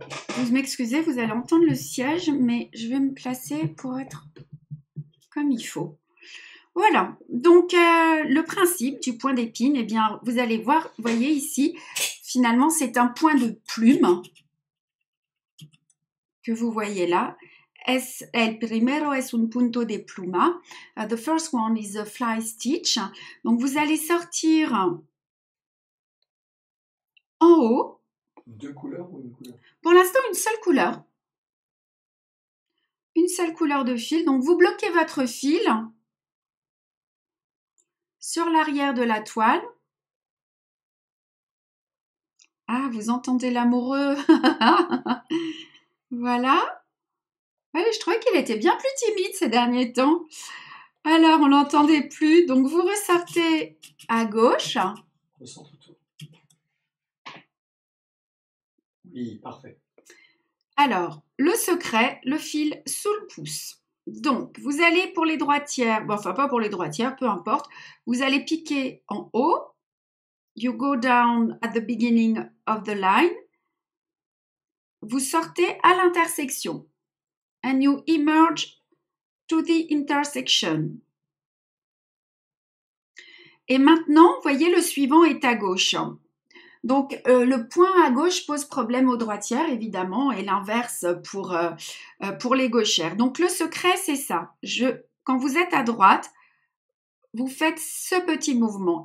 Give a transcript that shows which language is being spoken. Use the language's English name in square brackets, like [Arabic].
[French] Vous m'excusez, vous allez entendre le siège, mais je vais me placer pour être comme il faut. Voilà, donc le principe du point d'épine, eh bien, vous allez voir, vous voyez ici, finalement, c'est un point de plume que vous voyez là. [Spanish] El primero es un punto de pluma. [English] The first one is a fly stitch. [French] Donc, vous allez sortir en haut. Deux couleurs ou une couleur? Pour l'instant, une seule couleur. Une seule couleur de fil. Donc, vous bloquez votre fil sur l'arrière de la toile. Ah, vous entendez l'amoureux. Voilà. Allez, je trouvais qu'il était bien plus timide ces derniers temps. Alors, on l'entendait plus. Donc, vous ressortez à gauche. Recentre tout. Oui, parfait. Alors, le secret, le fil sous le pouce. Donc, vous allez pour les droitières, bon, enfin pas pour les droitières, peu importe. Vous allez piquer en haut. [English] You go down at the beginning of the line. [French] Vous sortez à l'intersection. [English] And you emerge to the intersection. [French] Et maintenant, voyez, le suivant est à gauche. Donc, le point à gauche pose problème aux droitières, évidemment, et l'inverse pour les gauchères. Donc, le secret, c'est ça. Quand vous êtes à droite, vous faites ce petit mouvement.